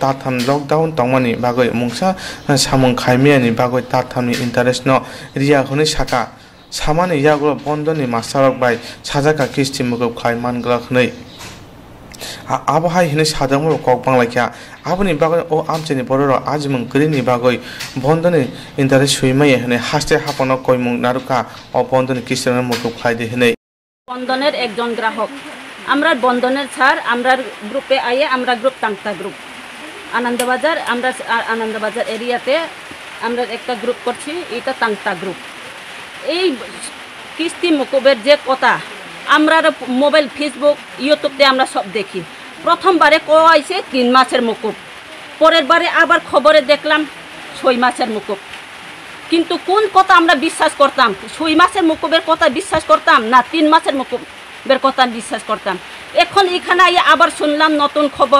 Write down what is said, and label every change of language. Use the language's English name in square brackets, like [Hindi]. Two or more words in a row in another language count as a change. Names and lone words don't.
[Kok Borok] tatham lockdown tongmani bagoi mungsa samung khaimiani bagoi tatham ni interest no riya hone saka samani yago bondoni master of bai sajaka kisti mugo khaiman glak nei abahai hine sadamo kokbang lakya aboni bagoi o amcheni bororo ajmung krini bagoi bondoni interest suimai hene haste hapono koimung naruka o bondoni kisti mugo khaide hine [Bangla] বন্ধনের একজন গ্রাহক আমরা বন্ধনের ছাড় আমরা গ্রুপে আইয়ে আমরা গ্রুপ তাংতা গ্রুপ আনন্দবাজার এরিয়াতে আমরা একটা গ্রুপ করছি এটা তাংতা গ্রুপ এই কিস্তি মুকুবের যে কথা আমরা মোবাইল ফেসবুক ইউটিউবতে আমরা সব দেখি প্রথমবারে কইছে 3 মাসের মুকুব পরের বারে আবার খবরে দেখলাম 6 মাসের মুকুব কিন্তু কোন কথা আমরা বিশ্বাস করতাম 6 মাসের মুকুবের কথা বিশ্বাস করতাম না 3 মাসের মুকুবের কথা বিশ্বাস করতাম এখন এখানে আবার শুনলাম নতুন খবর